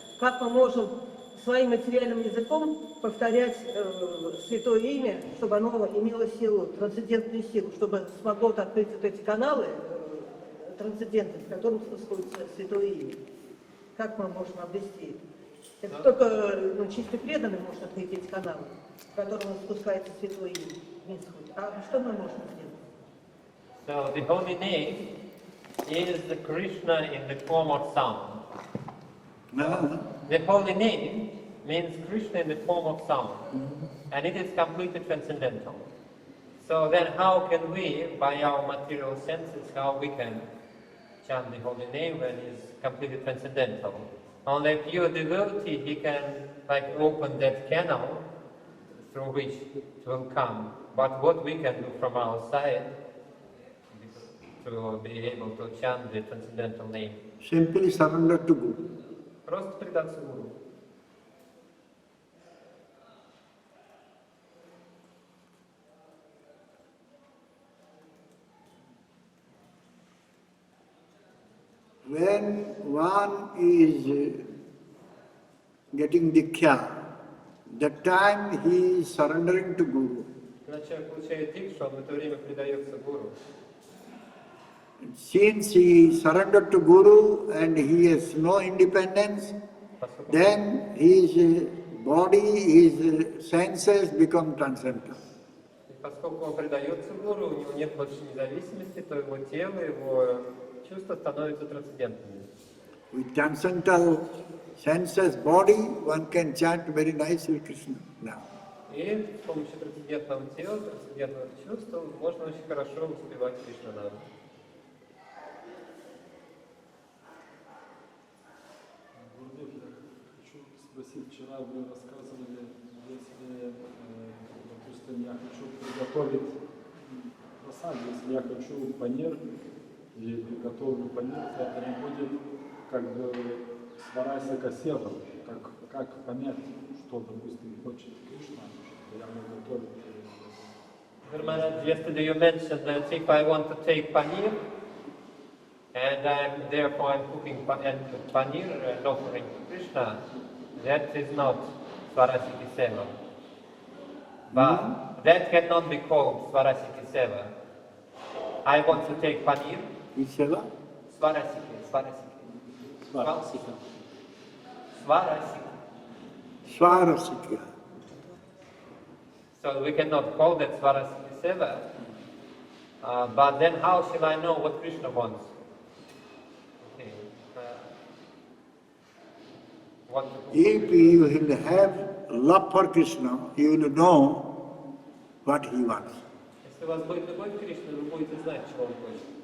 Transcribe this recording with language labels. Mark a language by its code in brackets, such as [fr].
[ru] Как мы можем своим материальным языком повторять святое имя, чтобы оно имело силу, трансцендентную силу, чтобы смогло открыть вот эти каналы трансцендентные, в которых находится святое имя? Как мы можем обрести это? Это только чисто преданный может открыть эти каналы, в которых спускается святое имя вниз. А что мы можем сделать? [en] So the holy name is the Krishna in the form of sound. The holy name means Krishna in the form of sound, and it is completely transcendental. So then how can we, by our material senses, how we can chant the holy name when it is completely transcendental? Only a pure devotee, he can like open that canal through which it will come. But what we can do from our side to be able to chant the transcendental name? Simply surrender to Guru. [ru] Просто предаться Гуру. [en] When one is getting diksha, that time he is surrendering to Guru. [ru] Когда человек получает дикшу, он в это время предается Гуру. [en] Since he surrendered to Guru and he has no independence, then his body, his senses become transcendental. [ru] И поскольку он предается Гуру, у него нет больше независимости, то его тело, его чувства становятся трансцендентными. [en] With transcendental senses, body, one can chant very nicely Krishna now. [ru] И с помощью трансцендентного тела, трансцендентного чувства можно очень хорошо успевать Кришна нам. Гурдев, я хочу спросить, вчера вы рассказывали, если, допустим, я хочу приготовить просад, если я хочу панир, или приготовлю панир, то это не будет как бы сварайся север, как понять, что, допустим, хочет Кришна, я могу готовить. [en] Maharaj, yesterday you mentioned that if I want to take paneer, and therefore I'm cooking paneer and offering to Krishna, that is not Swarasiki Seva. But that cannot be called Swarasiki Seva. I want to take paneer. Which seva? Swarasiki. Svarasika. Swarasika. So we cannot call that Swarasiki Seva. But then how shall I know what Krishna wants? Okay. What to If you will have love for Krishna, you will know what he wants. [ru] Если у вас будет любовь к Кришне, вы будете знать, чего он хочет.